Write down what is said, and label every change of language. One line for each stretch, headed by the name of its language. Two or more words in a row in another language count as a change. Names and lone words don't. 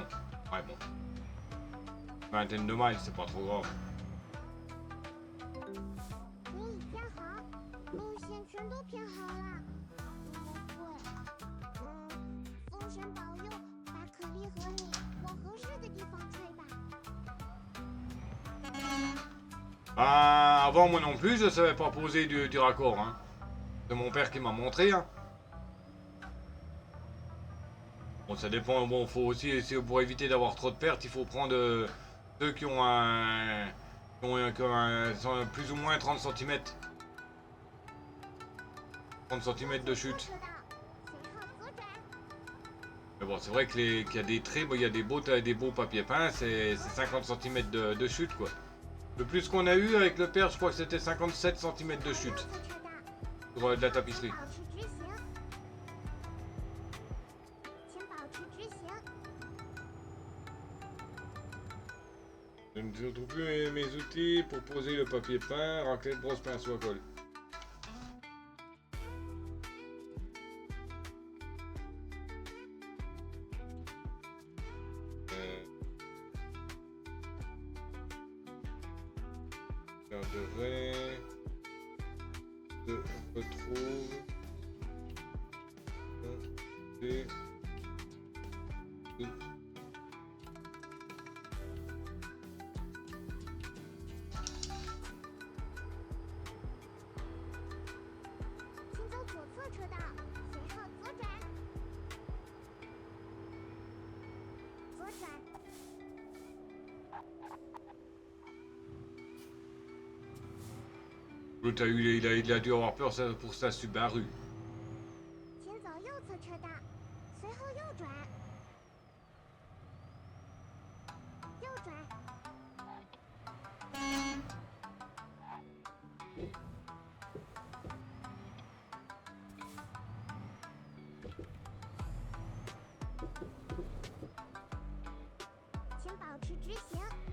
French: Ouais, bon. Vingtaine de miles, c'est pas trop grave.
Chinese: 你已编好，路线全都编好了。对，风神保佑，把可丽和你往合适的地方吹吧。
French: Bah, avant moi non plus, je savais pas poser du raccord. Hein. C'est mon père qui m'a montré. Hein. Bon, ça dépend. Bon, faut aussi, pour éviter d'avoir trop de pertes, il faut prendre ceux qui ont sont plus ou moins 30 cm. 30 cm de chute.
Chinese: 车道，随后左转。
French: Mais bon, c'est vrai que qu'il y a des traits, bon, il y a des beaux papiers peints, c'est 50 cm de chute quoi. Le plus qu'on a eu avec le père, je crois que c'était 57 cm de chute
Chinese: 右侧车道，
French: sur de la tapisserie.
Chinese: 保持直行，请保持直行。
French: Je ne trouve plus mes outils pour poser le papier peint, raclette, brosse, pinceau à colle. Regarderai. Je retrouve. Et.
Chinese: 请走左侧车道，随后左转。左转，
French: L'autre il a dû avoir peur pour sa Subaru.
Chinese: 请走右侧车道，随后右转。右转， 请保持直行。